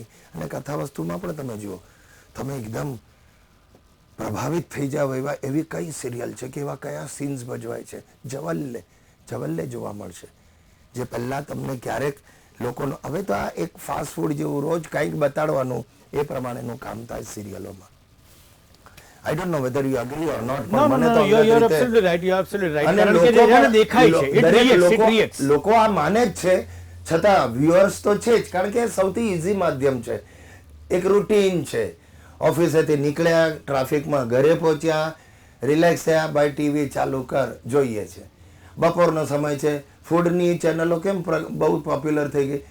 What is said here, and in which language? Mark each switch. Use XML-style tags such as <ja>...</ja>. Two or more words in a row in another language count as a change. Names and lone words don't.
<gu>અને કથા વસ્તુમાં પણ તમે જુઓ, તમે એકદમ પ્રભાવિત થઈ જાવ એવી કઈ સિરિયલ છે કે એવા કયા સીન્સ ભજવાય છે. જવલ્લે જોવા મળશે, જે પહેલાં તમને ક્યારેક લોકોનો, હવે તો આ એક ફાસ્ટ ફૂડ જેવું રોજ કંઈક બતાડવાનું એ પ્રમાણેનું કામ થાય સિરિયલોમાં.</gu> <en>I don't know whether you agree or not, No, no,</en> <gu>પણ મને</gu> <en>no,</en> <gu>તો</gu> <en>you're</en> <gu>અંગત રીતે</gu> <en>absolutely right. You're absolutely right.</en> <gu>અને કારણ કે લોકો જેને પણ દેખાય છે, it દરેક</gu> <en>reacts, it</en> <gu>લોકો</gu> <en>reacts.</en> <gu>લોકો આ માને જ છે, છતાં વ્યુઅર્સ તો છે જ, કારણ કે સૌથી ઈઝી માધ્યમ છે. એક રૂટીન છે. ઓફિસેથી નીકળ્યા, ટ્રાફિકમાં ઘરે પહોંચ્યા, રિલેક્સ થયા, બાય ટીવી ચાલુ કર, જોઈએ છે. બપોરનો સમય છે, ફૂડની ચેનલો કેમ બહુ પોપ્યુલર થઈ ગઈ.</gu>